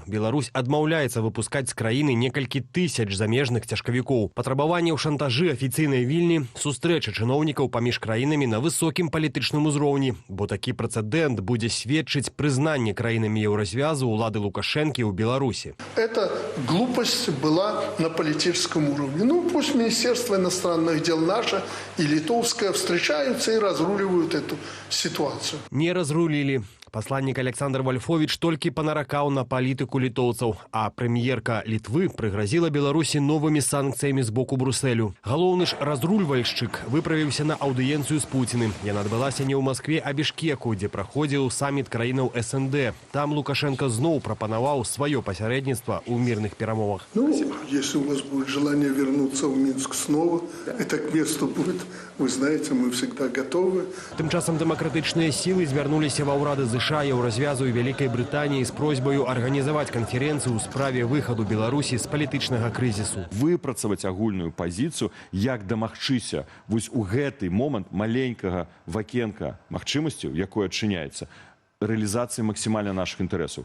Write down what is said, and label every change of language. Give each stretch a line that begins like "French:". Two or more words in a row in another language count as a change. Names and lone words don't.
Belarusian: Беларусь адмаўляецца выпускаць з краіны некалькі тысяч замежных цяжкавікоў. Патрабаванне ў шантажы афіцыйнай Вільні, сустрэчы чыноўнікаў паміж краінамі на высокім палітычным узроўні. Бо такі прэцэдэнт будзе сведчыць прызнанне краінамі еўразвязу ўлады Лукашэнкі ў Беларусі.
Russian: Эта глупость была на политическом уровне. Пусть Министерство иностранных дел наше и литовское встречаются и разруливают эту ситуацию.
Belarusian: Не разрулілі. Пасланнік Александр Вольфович толькі панаракаў на палітыку літоўцаў, а прэм'ерка Літвы прыгразіла Беларусі новымі санкцыямі з боку Брусэлю. Галоўны ж разрульвальшчык выправіўся на аўдыенцыю з Пуціным. Яна адбылася не ў Маскве, а Бішкеку, дзе праходзіў саміт краінаў СНД. Там Лукашенко зноў прапанаваў сваё пасярэдніцтва ў мірных перамовах.
Russian: Если у вас будет желание вернуться в Минск снова, это к месту будет. Вы знаете, мы всегда готовы.
Belarusian: Тым часам дэмакратычныя сілы звярнуліся ва ўрады ЗША, Еўразвязу і Вялікай Брытаніі з просьбаю арганізаваць канферэнцыю ў справе выхаду Беларусі з палітычнага крызісу. Выпрацаваць агульную пазіцыю, як дамагчыся вось у гэты момант маленькага вакенка магчымасцяў, якое адчыняецца, рэалізацыі максімальна нашых інтарэсаў.